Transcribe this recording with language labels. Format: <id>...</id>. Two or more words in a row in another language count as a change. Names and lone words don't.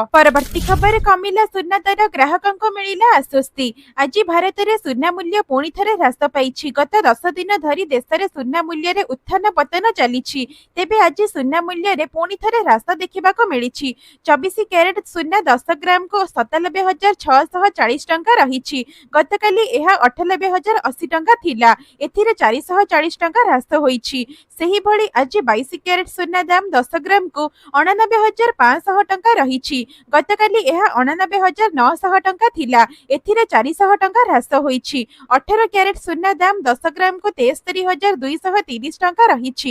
<or>ପରବର୍ତ୍ତୀ ଖବର, କମିଲା ସୁନା ଦର, ଗ୍ରାହକଙ୍କୁ ମିଳିଲା ଆଶ୍ୱସ୍ତି। ଆଜି ଭାରତ ରେ ସୁନା ମୂଲ୍ୟ ପୁଣି ଥରେ ହ୍ରାସ ପାଇଛି। ଗତ 10 ଦିନ ଧରି ଦେଶ ରେ ସୁନା ମୂଲ୍ୟ ରେ ଉତ୍ଥାନ ପତନ ଚାଲିଛି। ତେବେ ଆଜି ସୁନା ମୂଲ୍ୟ ରେ ପୁଣି ଥରେ ହ୍ରାସ ଦେଖିବା କୁ ମିଳିଛି। 24 କ୍ୟାରେଟ୍ ସୁନା 10 ଗ୍ରାମ କୁ 97,640 ଟଙ୍କା ରହିଛି। ହୋଇଛି। ଗତକାଲି ଏହା 98,080 ଟଙ୍କା ଥିଲା। ଏଥିରେ 440 ଟଙ୍କା ହ୍ରାସ ହୋଇଛି। ସେହିଭଳି ଆଜି 22 କ୍ୟାରେଟ୍ ସୁନା ଦାମ 10 ଗ୍ରାମକୁ 89,500 ଟଙ୍କା ରହିଛି। ଗତକାଲି ଏହା 89,900 ଟଙ୍କା ଥିଲା। ଏଥିରେ 400 ଟଙ୍କା ହ୍ରାସ ହୋଇଛି। 18 କ୍ୟାରେଟ୍ ସୁନା ଦାମ 10 ଗ୍ରାମକୁ 73,230 ଟଙ୍କା ରହିଛି।</or>